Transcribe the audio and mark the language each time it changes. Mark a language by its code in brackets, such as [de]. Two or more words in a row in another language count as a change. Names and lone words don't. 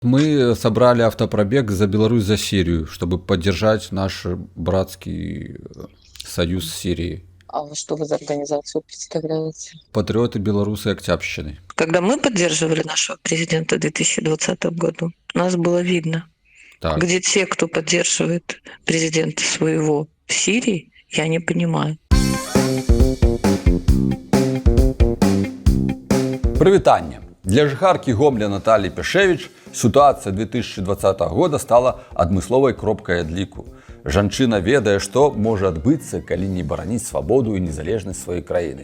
[ru] Мы собрали автопробег за Беларусь, за Сирию, чтобы поддержать наш братский союз с Сирией. А что вы за организацию представляете? Патриоты белорусы Октябрьщины. Когда мы поддерживали нашего президента в 2020 году, нас было видно. Так. Где те, кто поддерживает президента своего в Сирии, я не понимаю. [be] Прывітанне. Для жыхаркі Гомля Натальи Пяшевіч сітуацыя 2020 года стала адмысловай кропкай адліку. Жанчына ведае, што можа адбыцца, калі не бараніць свабоду і незалежнасць сваёй краіны.